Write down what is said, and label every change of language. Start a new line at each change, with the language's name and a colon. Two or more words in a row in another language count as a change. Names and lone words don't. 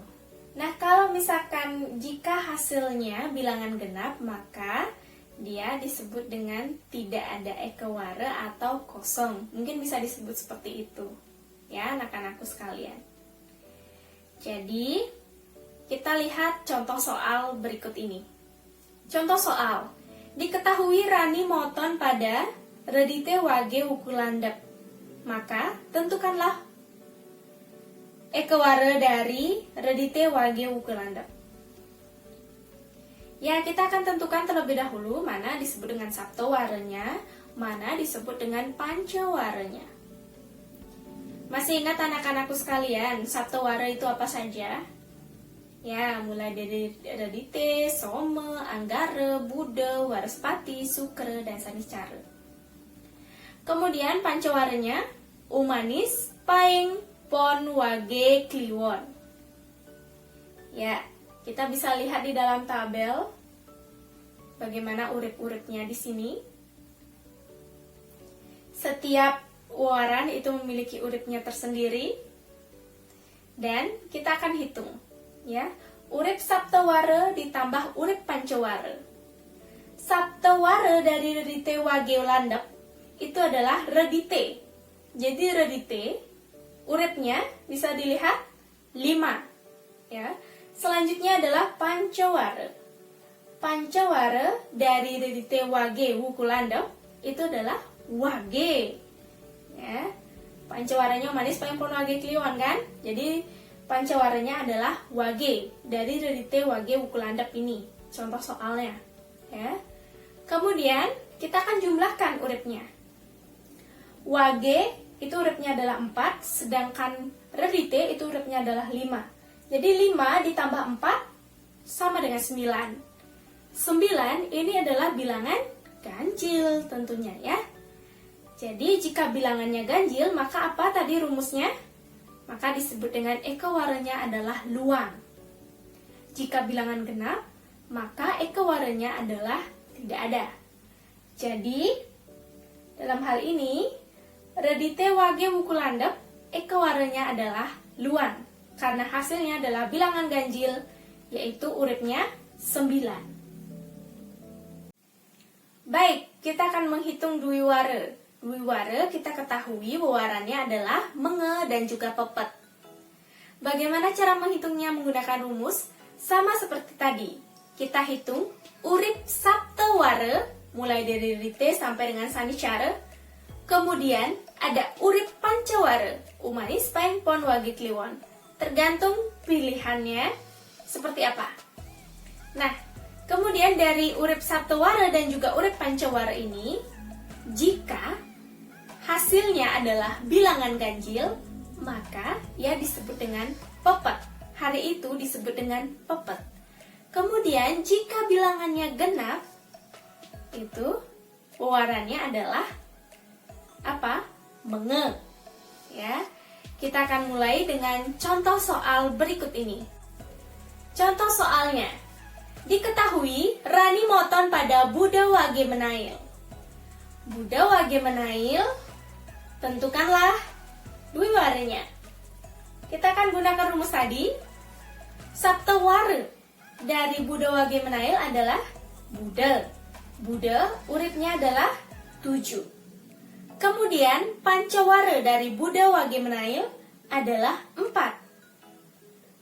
Indonesian: Nah, kalau misalkan jika hasilnya bilangan genap, maka dia disebut dengan tidak ada ekewara atau kosong. Mungkin bisa disebut seperti itu, ya anak-anakku sekalian. Jadi, kita lihat contoh soal berikut ini. Contoh soal, diketahui Rani moton pada redite wage wukulandep. Maka, tentukanlah ekewara dari redite wage wukulandep. Ya, kita akan tentukan terlebih dahulu mana disebut dengan saptawaranya, mana disebut dengan pancawaranya. Masih ingat anak-anakku sekalian, saptawara itu apa saja? Ya, mulai dari redite, soma, anggara, buddha, waraspati, sukra, dan sanicara. Kemudian pancawaranya, umanis, paing, pon, wage, kliwon. Ya, kita bisa lihat di dalam tabel bagaimana urip-uripnya di sini. Setiap waran itu memiliki uripnya tersendiri, dan kita akan hitung, ya. Urip saptawara ditambah urip pancawara. Saptawara dari redite wage landep itu adalah redite. Jadi redite uripnya bisa dilihat 5, ya. Selanjutnya adalah pancawara. Pancawara dari redite wage wukulandep itu adalah wage. Ya, pancawaranya manis paling pon wage kliwon kan? Jadi pancawaranya adalah wage dari redite wage wukulandep ini. Contoh soalnya, ya. Kemudian kita akan jumlahkan uripnya. Wage itu uripnya adalah 4, sedangkan redite itu uripnya adalah 5. Jadi 5 ditambah 4 sama dengan 9. 9 ini adalah bilangan ganjil tentunya, ya. Jadi jika bilangannya ganjil, maka apa tadi rumusnya? Maka disebut dengan ekewaranya adalah luang. Jika bilangan genap, maka ekewaranya adalah tidak ada. Jadi dalam hal ini redite wage wukulandep ekewaranya adalah luang, karena hasilnya adalah bilangan ganjil, yaitu uripnya 9. Baik, kita akan menghitung dwiwara. Dwiwara kita ketahui warannya adalah menge dan juga pepet. Bagaimana cara menghitungnya menggunakan rumus? Sama seperti tadi. Kita hitung urip saptawara mulai dari rite sampai dengan sanicara. Kemudian ada urip pancawara, umanis paing pon wage kliwon. Tergantung pilihannya seperti apa. Nah, kemudian dari urip saptawara dan juga urip pancawara ini, jika hasilnya adalah bilangan ganjil, maka ia disebut dengan pepet. Hari itu disebut dengan pepet. Kemudian jika bilangannya genap, itu warannya adalah apa? Menge. Ya. Kita akan mulai dengan contoh soal berikut ini. Contoh soalnya, diketahui Rani moton pada Buddha wage menail. Buddha wage menail, tentukanlah dwiwaranya. Kita akan gunakan rumus tadi. Saptawara dari Buddha wage menail adalah Buddha. Buddha uripnya adalah 7. Kemudian pancawara dari Buddha wage menail adalah 4.